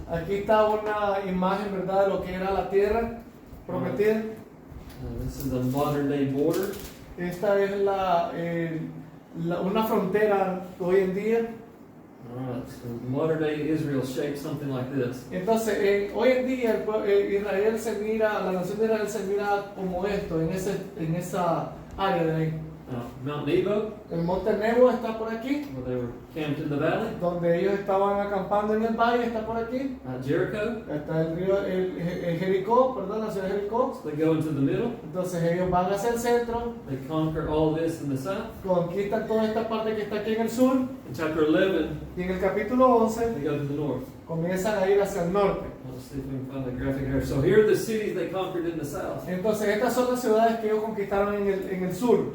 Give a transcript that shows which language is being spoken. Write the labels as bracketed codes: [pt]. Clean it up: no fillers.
[es] Aquí está una imagen, ¿verdad?, de lo que era la tierra prometida. [en] This is a modern day border. [es] Esta es una frontera hoy en día. [en] So modern day Israel shaped something like this. [es] Entonces, hoy en día la nación de Israel se mira como esto, en esa área de ahí. [en] Mount Nebo, [es] El monte Nebo está por aquí, [en] where they were camped in the valley. [es] donde ellos estaban acampando en el valle, está por aquí. [en] Jericho, [es] Está el río, el Jericó, perdón, la ciudad de Jericó. [en] so they go into the middle. [es] Entonces ellos van hacia el centro, [en] They conquer all this in the south. [es] conquistan toda esta parte que está aquí en el sur. [en] In chapter 11, [es] Y en el capítulo 11 [en] they go to the north. [es] comienzan a ir hacia el norte. [en] Let's see if we can find the graphic here. So here are the cities they conquered in the south. [es] Entonces estas son las ciudades que ellos conquistaron en el sur.